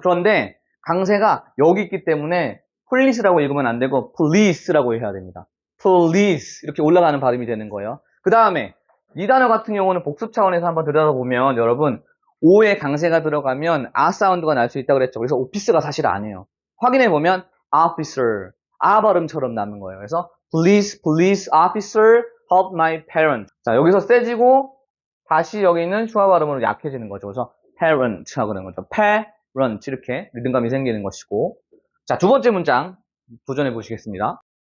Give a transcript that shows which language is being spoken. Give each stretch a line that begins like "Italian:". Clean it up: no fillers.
Korean: 그런데 강세가 여기 있기 때문에 폴리스라고 읽으면 안 되고 police라고 해야 됩니다. police 이렇게 올라가는 발음이 되는 거예요. 그 다음에 이 단어 같은 경우는 복습 차원에서 한번 들여다보면 여러분 O에 강세가 들어가면 아 사운드가 날 수 있다고 그랬죠. 그래서 오피스가 사실 아니에요. 확인해 보면 officer, 아 발음처럼 나는 거예요. 그래서
English: police officer help my parents.
Korean: 자, 여기서 세지고 다시 여기는 슈아 발음으로 약해지는 거죠. 그래서 parent하고 그러는 거죠. parent 이렇게 리듬감이 생기는 것이고. 자, 두 번째 문장 도전해 보시겠습니다.